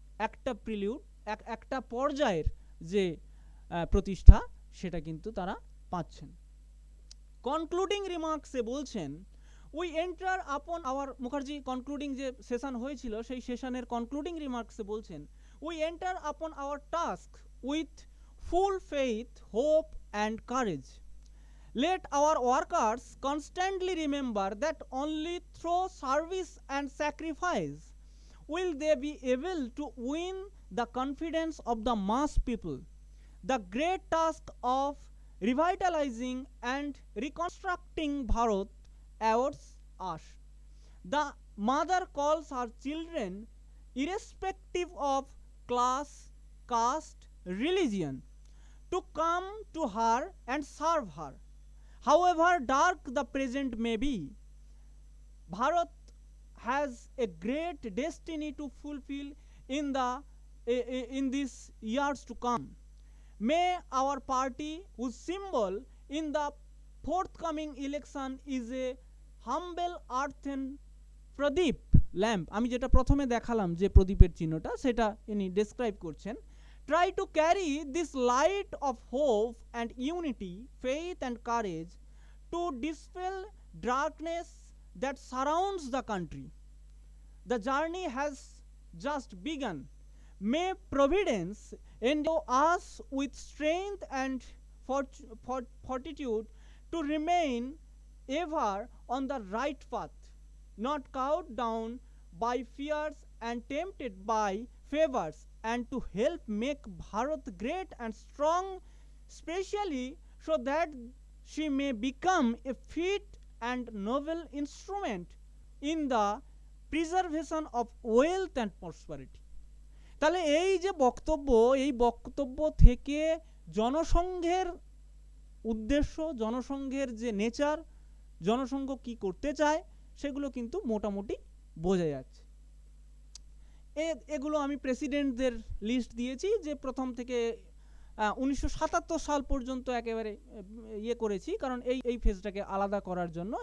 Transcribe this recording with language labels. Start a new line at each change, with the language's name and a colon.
Bangla: একটা প্রিলিউড, একটা পর্যায়ের যে প্রতিষ্ঠা, সেটা কিন্তু তারা পাচ্ছেন। কনক্লুডিং রিমার্কসে বলছেন,
English: we enter upon our,
Bangla: মুখার্জি কনক্লুডিং যে সেশন হয়েছিল সেই সেশনের কনক্লুডিং রিমার্কসে বলছেন,
English: we enter upon our task with full faith, hope and courage. Let our workers constantly remember that only through service and sacrifice will they be able to win the confidence of the mass people. The great task of revitalizing and reconstructing Bharat awaits us. The mother calls her children, irrespective of class, caste, religion, to come to her and serve her. However dark the present may be, Bharat has a great destiny to fulfill in these years to come. May our party, whose symbol in the forthcoming election is a humble earthen
Bangla: Pradip lamp, আমি যেটা প্রথমে দেখালাম যে প্রদীপের চিহ্নটা, সেটা ইনি describe করছেন,
English: Try to carry this light of hope and unity, faith and courage to dispel darkness that surrounds the country. The journey has just begun. May providence endow us with strength and fortitude to remain ever on the right path, not cowed down by fears and tempted by favors, and to help make Bharat great and strong, specially so that she may become a fit and noble instrument in the preservation of wealth and prosperity.
Bangla: তাহলে এই যে বক্তব্য, এই বক্তব্য থেকে জনসংঘের উদ্দেশ্য, জনসংঘের যে nature, Jana Sangh কি করতে চায়, সেগুলো কিন্তু মোটামুটি বোঝা যাচ্ছে। এগুলো আমি প্রেসিডেন্টদের লিস্ট দিয়েছি, যে প্রথম থেকে 1977 সাল পর্যন্ত একেবারে ইয়ে করেছি, কারণ এই ফেজটাকে আলাদা করার জন্য।